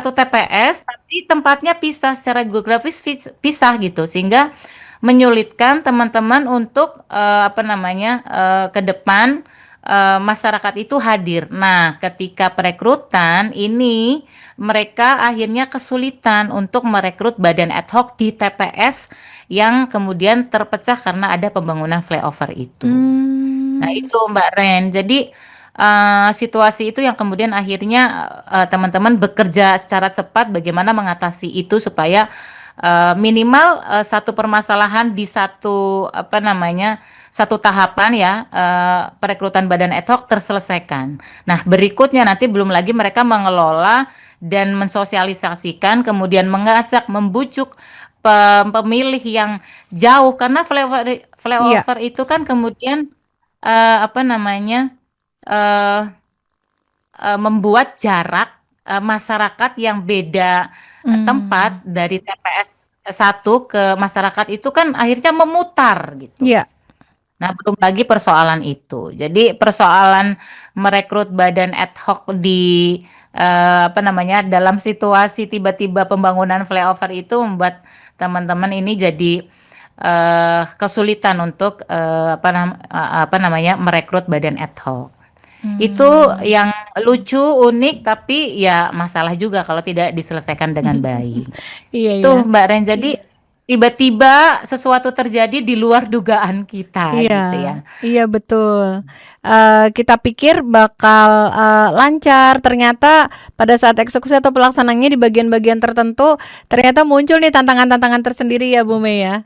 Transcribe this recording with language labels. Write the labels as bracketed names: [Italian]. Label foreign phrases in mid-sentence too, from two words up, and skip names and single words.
[Indonesian] satu TPS tapi tempatnya pisah secara geografis pisah gitu, sehingga menyulitkan teman-teman untuk, apa namanya, ke depan, masyarakat itu hadir. Nah, ketika perekrutan ini, mereka akhirnya kesulitan untuk merekrut badan ad hoc di TPS yang kemudian terpecah karena ada pembangunan flyover itu. Nah Mmm. itu Mbak Ren. Jadi, situasi itu yang kemudian akhirnya, teman-teman bekerja secara cepat bagaimana mengatasi itu supaya, minimal, satu permasalahan di satu, apa namanya, satu tahapan ya, perekrutan badan ad hoc terselesaikan. Nah berikutnya nanti belum lagi mereka mengelola dan mensosialisasikan, kemudian mengajak, membujuk pemilih yang jauh karena flyover Iya. flyover itu kan kemudian apa namanya, eee membuat jarak, masyarakat yang beda, tempat Mmm. dari TPS satu ke masyarakat itu kan akhirnya memutar gitu. Iya. Nah, belum lagi persoalan itu. Jadi persoalan merekrut badan ad hoc di, apa namanya, dalam situasi tiba-tiba pembangunan flyover itu membuat teman-teman ini jadi, kesulitan untuk, apa namanya, merekrut badan ad hoc. Itu Mmm. yang lucu, unik, tapi ya masalah juga kalau tidak diselesaikan dengan baik. Iya Itu ya. Mbak Ren, jadi tiba-tiba sesuatu terjadi di luar dugaan kita Iya, gitu ya. iya betul. Kita pikir bakal, lancar, ternyata pada saat eksekusi atau pelaksanaannya di bagian-bagian tertentu, ternyata muncul nih tantangan-tantangan tersendiri ya, Bu Mei ya?